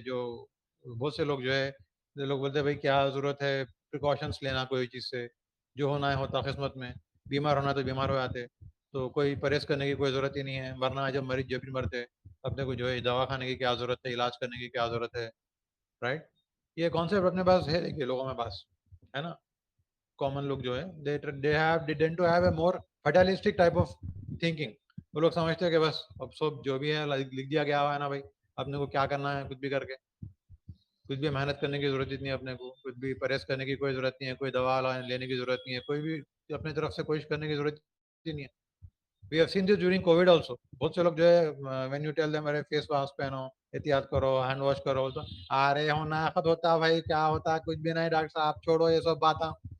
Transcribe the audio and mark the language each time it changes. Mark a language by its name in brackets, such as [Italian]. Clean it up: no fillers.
[Urdu] جو بہت سے لوگ جو ہے لوگ بولتے ہیں بھائی کیا ضرورت ہے پریکاشنس لینا کوئی چیز سے، جو ہونا ہے ہوتا قسمت میں، بیمار ہونا تو بیمار ہو جاتے، تو کوئی پرہیز کرنے کی کوئی ضرورت ہی نہیں ہے، ورنہ جب مریض جب بھی مرتے اپنے کو جو ہے دوا کھانے کی کیا ضرورت ہے، علاج کرنے کی کیا ضرورت ہے. رائٹ. یہ کانسیپٹ اپنے پاس ہے، دیکھیے لوگوں میں پاس ہے نا. کامن لوگ جو ہے [English] they tend to have a more fatalistic type of thinking. [Urdu] وہ لوگ سمجھتے ہیں کہ بس اب سب جو بھی ہے لکھ دیا گیا ہوا ہے نا بھائی، اپنے کو کیا کرنا ہے کچھ بھی کر کے، کچھ بھی محنت کرنے کی ضرورت نہیں ہے اپنے کو، کچھ بھی پرہیز کرنے کی کوئی ضرورت نہیں ہے، کوئی دوا لینے کی ضرورت نہیں ہے، کوئی بھی اپنی طرف سے کوشش کرنے کی ضرورت ہی نہیں ہے. [English] We have seen this during COVID also. [Urdu] بہت سے لوگ جو ہے [English] when you tell them [Urdu] array face mask پہنو، احتیاط کرو، ہینڈ واش کرو، تو ارے ہونا خود ہوتا بھائی، کیا ہوتا کچھ بھی نہیں ڈاکٹر صاحب، چھوڑو یہ سب باتاں.